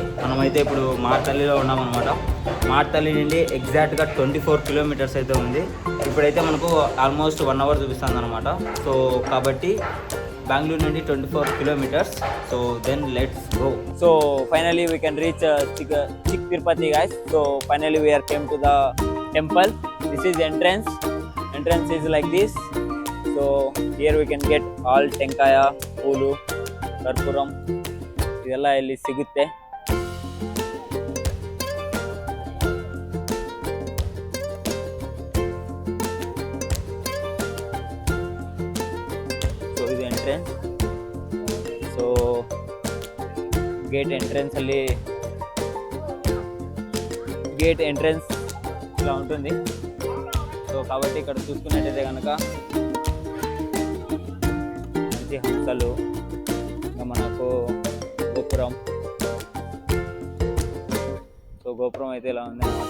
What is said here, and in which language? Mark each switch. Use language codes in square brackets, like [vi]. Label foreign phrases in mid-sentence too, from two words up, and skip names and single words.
[te] మనమైతే ఇప్పుడు మార్తల్లిలో ఉన్నామన్నమాట. మార్తల్లి నుండి ఎగ్జాక్ట్గా 24 కిలోమీటర్స్ అయితే ఉంది. ఇప్పుడైతే మనకు [en] almost 1 hour [te] చూపిస్తుంది అనమాట. సో కాబట్టి బెంగళూరు నుండి 24 కిలోమీటర్స్. [en] so then let's go. so finally we can reach Tirupati guys. So finally we are came to the temple. This is entrance is like this. So here we can get all [te] టెంకాయ, పూలు, కర్పూరం [kn] ಇದೆಲ್ಲ ಇಲ್ಲಿ ಸಿಗುತ್ತೆ. ಸೊ ಇದು ಎಂಟ್ರೆನ್ಸ್. [en] so gate [te] ఎంట్రెన్స్ ఇలా ఉంటుంది. సో కాబట్టి ఇక్కడ చూసుకున్నట్టయితే కనుక మంచి హంసలు, ఇంకా మనకు గోపురం. సో గోపురం అయితే ఇలా ఉంది అనమాట.